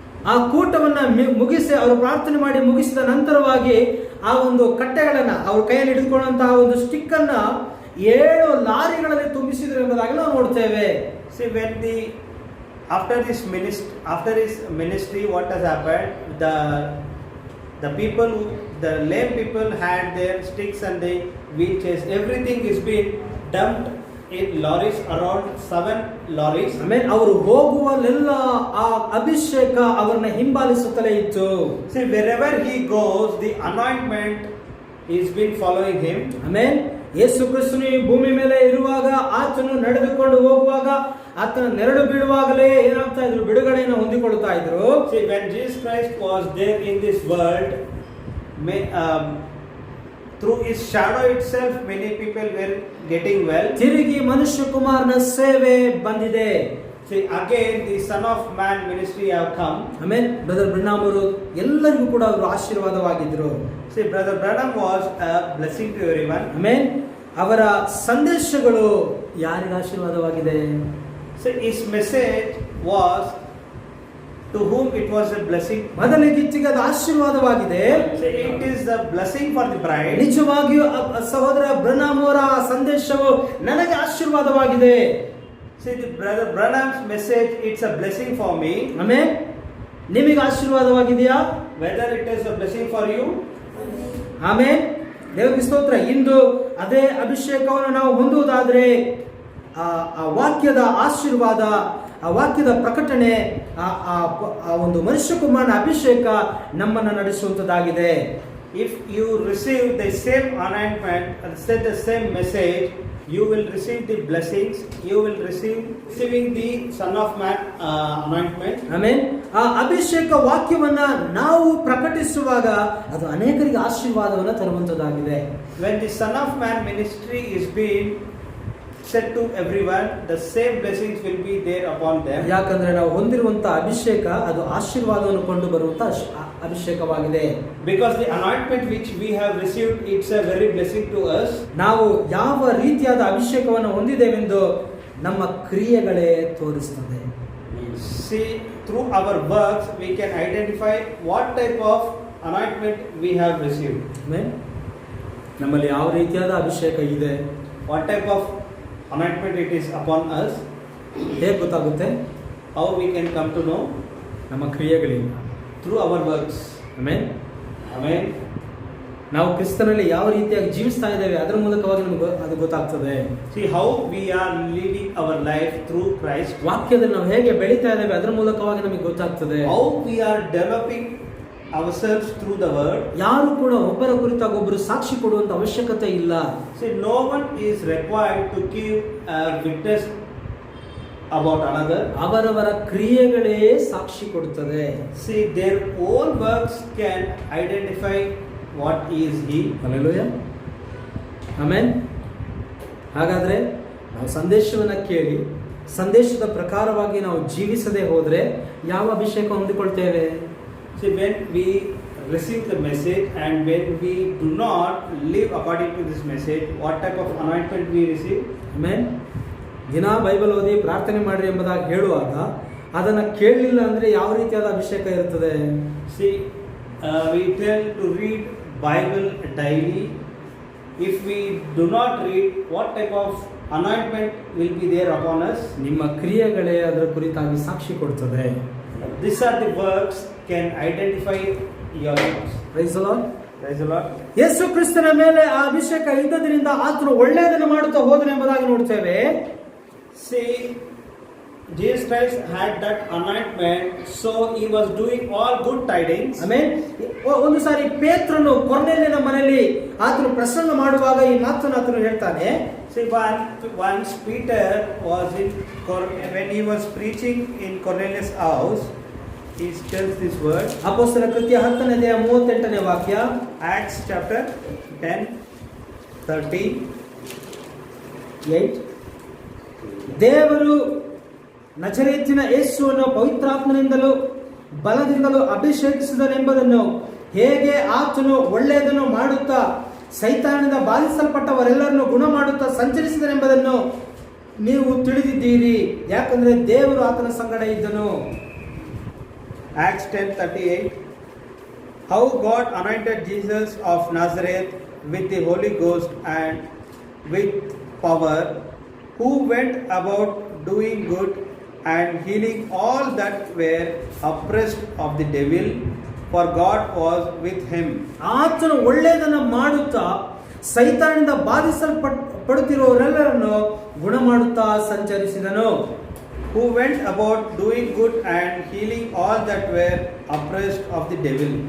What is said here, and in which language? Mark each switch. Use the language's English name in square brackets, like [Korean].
[Kannada] ಆ ಕೂಟವನ್ನ ಮುಗಿಸಿ ಅವರು ಪ್ರಾರ್ಥನೆ ಮಾಡಿ ಮುಗಿಸಿದ ನಂತರವಾಗಿ ಆ ಒಂದು ಕಟ್ಟೆಗಳನ್ನ ಅವ್ರ ಕೈಯಲ್ಲಿ ಹಿಡಿದುಕೊಳ್ಳುವಂತಹ ಒಂದು ಸ್ಟಿಕ್ ಅನ್ನ 7 ಲಾರಿಗಳಲ್ಲಿ ತುಂಬಿಸಿದ್ರು ಎಂಬುದಾಗಿ ನಾವು ನೋಡ್ತೇವೆ. [English] See, after his ministry, what has happened? The lame people had their sticks and the wheelchairs. Everything is being dumped in lorries, around 7 lorries. [Kannada] ಆಮೇಲೆ ಅವರು ಹೋಗುವಲ್ಲೆಲ್ಲ ಆ ಅಭಿಷೇಕ ಅವರನ್ನ ಹಿಂಬಾಲಿಸುತ್ತಲೇ ಇತ್ತು. [English] See, wherever he goes, the anointment is been following him. [Kannada] ಆಮೇಲೆ ಯೇಸು ಕ್ರಿಸ್ತನು ಈ ಭೂಮಿ ಮೇಲೆ ಇರುವಾಗ, ಆತನು ನಡೆದುಕೊಂಡು ಹೋಗುವಾಗ, ಆತನ ನೆರಳು ಬೀಳುವಾಗಲೇ ಏನಾಗ್ತಾ ಇದ್ರು? ಬಿಡುಗಡೆಯನ್ನು ಹೊಂದಿಕೊಳ್ಳುತ್ತಾ ಇದ್ರು. [English] See, when Jesus Christ was there in this world, through his shadow itself, many people were getting well. [Kannada] ತಿರುಗಿ ಮನುಷ್ಯ ಕುಮಾರನ ಸೇವೆ ಬಂದಿದೆ. [English] See, again the Son of Man ministry have come. [Kannada] ಆಮೇಲೆ ಬ್ರದರ್ ಬ್ರಹ್ನಾಮ್ ಅವರು ಎಲ್ಲರಿಗೂ ಕೂಡ ಅವರು ಆಶೀರ್ವಾದವಾಗಿದ್ರು. [English] See, Brother Branham was a blessing to everyone. [Kannada] ಆಮೇಲೆ ಅವರ ಸಂದೇಶಗಳು ಯಾರಿಗೆ ಆಶೀರ್ವಾದವಾಗಿದೆ? [English] See, his message was to whom it was a blessing. [Kannada] ಮೊದಲಿಗೆ ಅದು ಆಶೀರ್ವಾದವಾಗಿದೆ. [English] See, it is the blessing for the bride. [Kannada] ನಿಜವಾಗಿಯೂ ಸಹೋದರ ಬ್ರಹ್ನಾಮ್ ಅವರ ಸಂದೇಶವು ನನಗೆ ಆಶೀರ್ವಾದವಾಗಿದೆ. [English] See, the Brother Branham's message, it's a blessing for me. [Kannada] Amen. ನಿಮಗೆ ಆಶೀರ್ವಾದವಾಗಿದೆಯಾ? [English] Whether it is a blessing for you. [Kannada] Amen. ದೇವರಿಗೆ ಸ್ತೋತ್ರ. ಇಂದು ಅದೇ ಅಭಿಷೇಕವನ್ನು ನಾವು ಹೊಂದುವುದಾದ್ರೆ ಆ ವಾಕ್ಯದ ಆಶೀರ್ವಾದ, ಆ ವಾಕ್ಯದ ಪ್ರಕಟಣೆ, ಆ ಒಂದು ಮನುಷ್ಯ ಕುಮಾರನ ಅಭಿಷೇಕ ನಮ್ಮನ್ನು ನಡೆಸುವಂತದ್ದಾಗಿದೆ. [English] If you receive the same anointment and said the same message, you will receive the blessings. You will receiving the Son of Man anointment. [Kannada] Amen. ಆ ಅಭಿಷೇಕ ವಾಕ್ಯವನ್ನ ನಾವು ಪ್ರಕಟಿಸುವಾಗ ಅದು ಅನೇಕರಿಗೆ ಆಶೀರ್ವಾದವನ್ನು ತರುವಂತದ್ದಾಗಿದೆ. [English] When the Son of Man ministry is being said to everyone, the same blessings will be there upon them. [Kannada] ಯಾಕಂದ್ರೆ ನಾವು ಹೊಂದಿರುವಂತ ಅಭಿಷೇಕ ಅದು ಆಶೀರ್ವಾದವನ್ನು ಕೊಂಡು ಬರುವಂತ ಅಭಿಷೇಕವಾಗಿದೆ. [English] Because the anointment which we have received, it's a very blessing to us. [Kannada] ನಾವು ಯಾವ ರೀತಿಯಾದ ಅಭಿಷೇಕವನ್ನು ಹೊಂದಿದ್ದೇವೆಂದು ನಮ್ಮ ಕ್ರಿಯೆಗಳೇ ತೋರಿಸುತ್ತದೆ. [English] See, through our works we can identify what type of anointment we have received. [Kannada] Amen. ನಮ್ಮಲ್ಲಿ ಯಾವ ರೀತಿಯಾದ ಅಭಿಷೇಕ ಇದೆ, [English] What type of anointment it is upon us. [Kannada] ಹೇಗೆ ಗೊತ್ತಾಗುತ್ತೆ? [English] How we can come to know? [Kannada] ನಮ್ಮ ಕ್ರಿಯೆಗಳಿಂದ. [English] Through our works. [Kannada] Amen. [English] Amen. [Kannada] ನಾವು ಕ್ರಿಸ್ತನಲ್ಲಿ ಯಾವ ರೀತಿಯಾಗಿ ಜೀವಿಸ್ತಾ ಇದ್ದೇವೆ ಅದರ ಮೂಲಕವಾಗಿ ನಮಗೆ ಅದು ಗೊತ್ತಾಗ್ತದೆ. [English] See how we are living our life through Christ. [Kannada] ವಾಕ್ಯದಲ್ಲಿ ನಾವು ಹೇಗೆ ಬೆಳೀತಾ ಇದ್ದೇವೆ ಅದರ ಮೂಲಕವಾಗಿ ನಮಗೆ ಗೊತ್ತಾಗ್ತದೆ. [English] How we are developing ourselves through the word. [Kannada] ಯಾರು ಕೂಡ ಒಬ್ಬರ ಕುರಿತಾಗಿ ಒಬ್ಬರು ಸಾಕ್ಷಿ ಕೊಡುವಂತ ಅವಶ್ಯಕತೆ ಇಲ್ಲ. [English] See, no one is required to give a witness about another. [Kannada] ಅವರವರ ಕ್ರಿಯೆಗಳೇ ಸಾಕ್ಷಿ ಕೊಡುತ್ತದೆ. [English] See, their own works can identify what is he. [Kannada] Hallelujah. Amen. ಹಾಗಾದ್ರೆ ನಾವು ಸಂದೇಶವನ್ನ ಕೇಳಿ ಸಂದೇಶದ ಪ್ರಕಾರವಾಗಿ ನಾವು ಜೀವಿಸದೆ ಹೋದ್ರೆ ಯಾವ ಅಭಿಷೇಕ ಹೊಂದಿಕೊಳ್ತೇವೆ? [English] See, when we receive the message and when we do not live according to this message, what type of anointment we receive? [Kannada] Amen. ದಿನ ಬೈಬಲ್ ಓದಿ ಪ್ರಾರ್ಥನೆ ಮಾಡ್ರಿ ಎಂಬುದಾಗಿ ಹೇಳುವಾಗ ಅದನ್ನ ಕೇಳಲಿಲ್ಲ ಅಂದ್ರೆ ಯಾವ ರೀತಿಯಾದ ಅಭಿಷೇಕ ಇರುತ್ತದೆ? [English] See, we tell to read Bible daily. If we do not read, what type of anointment will be there upon us? [Kannada] ನಿಮ್ಮ ಕ್ರಿಯೆಗಳೇ ಅದರ ಕುರಿತಾಗಿ ಸಾಕ್ಷಿ ಕೊಡುತ್ತದೆ. [English] These are the works can identify your works. Praise the Lord. Praise the Lord. [Kannada] ಯೇಸು ಕ್ರಿಸ್ತನ ಮೇಲೆ ಆ ಅಭಿಷೇಕ ಇದ್ದದರಿಂದ ಆತನು ಒಳ್ಳೆಯದನ್ನು ಮಾಡುತ್ತಾ ಹೋದನು ಎಂಬುದಾಗಿ ನೋಡ್ತೇವೆ. [English] See, Jesus Christ had that anointment, so he was doing all good tidings. [Kannada] Amen. ಒಂದು ಸಾರಿ ಪೇತ್ರನು ಕೊರ್ನೆಲ್ಯನ ಮನೆಯಲ್ಲಿ ಆತನು ಪ್ರಸಂಗ ಮಾಡುವಾಗ ಈ ಮಾತನ್ನು ಆತನು ಹೇಳ್ತಾನೆ. [English] See, once Peter was when he was preaching in Cornelius' house, he tells this word. [Kannada] ಅಪೊಸ್ತಲ ಕೃತ್ಯ 10ನೇ ಅಧ್ಯಾಯ 38ನೇ ವಾಕ್ಯ. [English] Acts chapter 10:38. [Kannada] ದೇವರು ನಜರೇತಿನ ಯೇಸುವನ್ನು ಪವಿತ್ರಾತ್ಮನಿಂದಲೂ ಬಲದಿಂದಲೂ ಅಭಿಷೇಕಿಸಿದನೆಂಬುದನ್ನು ಹೇಗೆ ಆತನು ಒಳ್ಳೆಯದನ್ನು ಮಾಡುತ್ತಾ ಸೈತಾನದಿಂದ ಬಾಧಿಸಲ್ಪಟ್ಟವರೆಲ್ಲರನ್ನು ಗುಣ ಮಾಡುತ್ತಾ ಸಂಚರಿಸಿದನೆಂಬುದನ್ನು ನೀವು ತಿಳಿದಿದ್ದೀರಿ, ಯಾಕಂದ್ರೆ ದೇವರು ಆತನ ಸಂಗಡ ಇದ್ದನು. [English] Acts 10:38. How God anointed Jesus of Nazareth with the Holy Ghost and with power, who went about doing good and healing all that were oppressed of the devil, for God was with him. [Kannada] ಆತನು ಒಳ್ಳೆಯದನ್ನು ಮಾಡುತ್ತಾ ಸೈತಾನದಿಂದ ಬಾಧಿಸಲ್ಪಡುತ್ತಿರುವವರೆಲ್ಲರನ್ನು ಗುಣ ಮಾಡುತ್ತಾ ಸಂಚರಿಸಿದನು. [English] Who went about doing good and healing all that were oppressed of the devil.